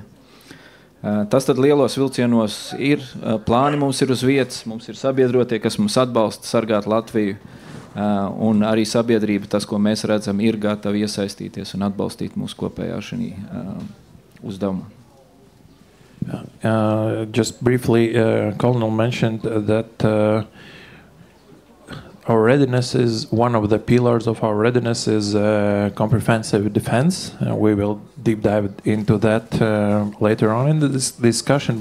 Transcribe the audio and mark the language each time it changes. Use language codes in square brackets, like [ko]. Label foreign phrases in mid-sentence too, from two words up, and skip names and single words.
[lv] Tas tad lielos vilcienos ir, plāni mums ir uz vietas, mums ir sabiedrotie, kas mums atbalsta sargāt Latviju. Un arī sabiedrība, tas, ko mēs redzam, ir gatavi iesaistīties un atbalstīt mūsu kopējā šī uzdevuma. [en] Just briefly, Colonel mentioned that our readiness is one of the pillars of our readiness is comprehensive defense. We will deep dive into that later on in this discussion.